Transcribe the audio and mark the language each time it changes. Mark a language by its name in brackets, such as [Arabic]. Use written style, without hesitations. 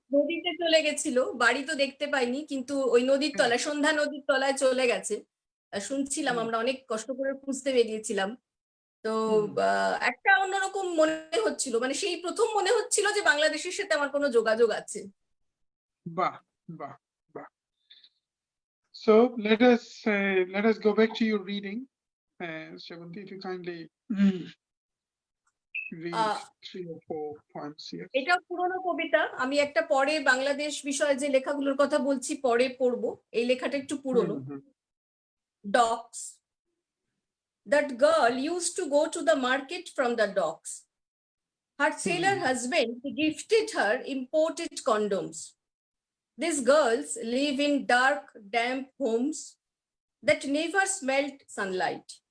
[Bangla] নদীতে চলে গেছিল। বাড়ি তো দেখতে পাইনি, কিন্তু ওই নদীর হ্যাঁ, তলায়, সন্ধ্যা নদীর তলায় চলে গেছে। শুনছিলাম, হুম, আমরা অনেক কষ্ট করে খুঁজতে বেরিয়েছিলাম। তো হুম, একটা অন্যরকম মনে হচ্ছিল, মানে সেই প্রথম মনে হচ্ছিল যে বাংলাদেশের সাথে আমার কোনো যোগাযোগ আছে। বাহ, বাহ, বাহ। [English] So let us go back to your reading. Sebonty, if you kindly read ah 3 or 4 poems here. [Bangla] এটা পুরনো কবিতা, আমি একটা পরে বাংলাদেশ বিষয়ে যে লেখাগুলোর কথা বলছি পরে পড়বো। এই লেখাটা একটু পুরনো। হুম, [English] Docks. That girl used to go to the market from the docks. Her sailor husband gifted her imported condoms. These girls live in dark, damp homes that never smelled sunlight.